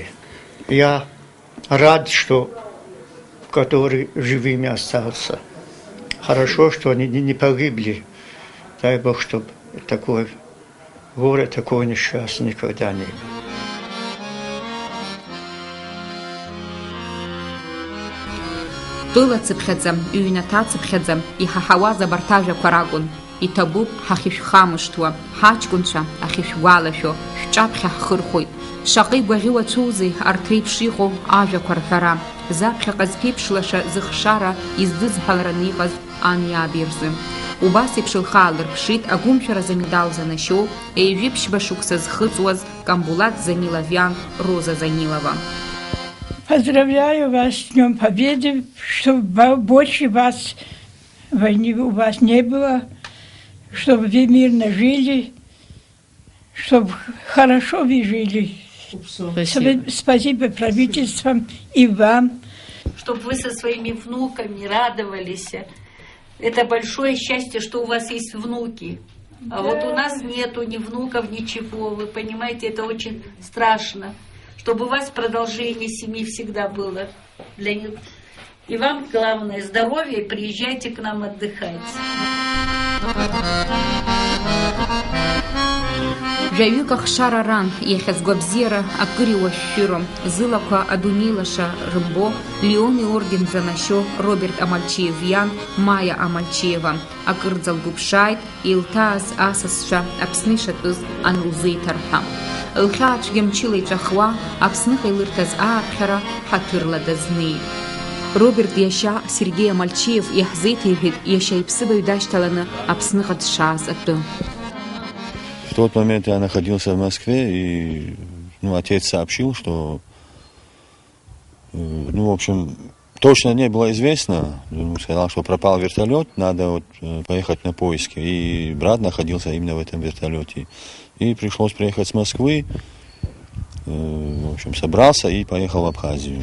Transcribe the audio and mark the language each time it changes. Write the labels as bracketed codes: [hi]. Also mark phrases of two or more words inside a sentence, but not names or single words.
[ru] Я рад, что который живыми остался. Хорошо, что они не погибли. Дай Бог, чтобы такое горе, такое несчастье никогда не было. [ab] Тыла цыԥхьаӡа, ҩнаҭа цыԥхьаӡа, иҳаҳауаз абарҭажәақәа ракәын. Иҭабуп ҳахьышәхамышҭуа, ҳаҷкәынцәа ахьышәгәалашәо, шәҿаԥхьа ҳхырхәоит. Шаҟа игәаӷьыуа цәоузеи арҭ реиԥш иҟоу ажәақәа рҳәара, заԥхьаҟа зԥеиԥшлаша зыхшара издыӡҳалараны иҟаз ан иаби рзы. Убас еиԥш лхаа лырԥшит агәымшәаразы медал занашьоу, еижәиԥшьба шықәса зхыҵуаз Камбулат Заниловиан Роза Занилова. [ru] Поздравляю вас с Днем Победы, чтобы больше вас войны у вас не было, чтобы вы мирно жили, чтобы хорошо вы жили. Спасибо правительствам и вам. Чтобы вы со своими внуками радовались. Это большое счастье, что у вас есть внуки. А вот у нас нету ни внуков, ничего. Вы понимаете, это очень страшно. Чтобы у вас продолжение семьи всегда было для них. И вам главное здоровье, приезжайте к нам отдыхать. [ab] Жәаҩык ахшара ран, иахьазго абзиара акыр иуашәшәыро, зылақәа адунеилаша рымбо, Леон иорден занашьо Роберт Амальчиев-иан, Маиа Амальчиева, акырӡа лгәыԥшааит, илҭааз асасцәа Аԥсны ишатәыз анылзеиҭарҳәа. Лхьаацәгьа мчыла иҵәахуа, Аԥсныҟа илырҭаз ааԥхьара ҳаҭырла дазнеит. Роберт иашьа Сергеи Амальчиев иаҳзеиҭеиҳәеит иашьа иԥсыбаҩ дашьҭаланы Аԥсныҟа дшааз атәы. [ru] В тот момент я находился в Москве, и отец сообщил, что, в общем, точно не было известно. Сказал, что пропал вертолет, надо поехать на поиски. И брат находился именно в этом вертолете. И пришлось приехать с Москвы, в общем, собрался и поехал в Абхазию.